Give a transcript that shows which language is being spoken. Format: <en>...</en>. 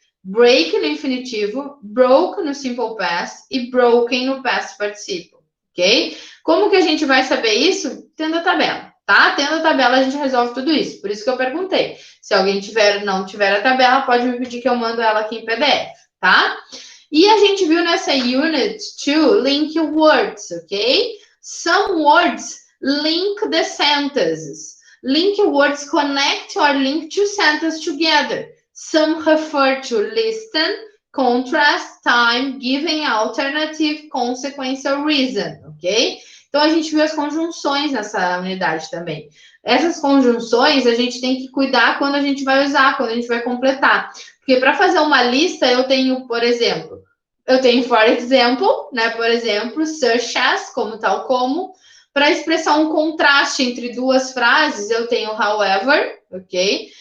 <pt>Break no infinitivo, broke no simple past e broken no past participle, ok? Como que a gente vai saber isso? Tendo a tabela, tá? Tendo a tabela, a gente resolve tudo isso. Por isso que eu perguntei. Se alguém não tiver a tabela, pode me pedir que eu mando ela aqui em PDF, tá? E a gente viu nessa unit 2, link words, ok?</pt> <en>Some words link the sentences. Link words connect or link two sentences together. Some refer to listen, contrast, time, giving, alternative, consequence or reason, ok?</en> <pt>Então, a gente viu as conjunções nessa unidade também. Essas conjunções, a gente tem que cuidar quando a gente vai usar, quando a gente vai completar. Porque para fazer uma lista, eu tenho, por exemplo,</pt> <en>for example,</en> <pt>né? Por exemplo, such as, como tal como. Para expressar um contraste entre duas frases, eu tenho however, ok?</pt>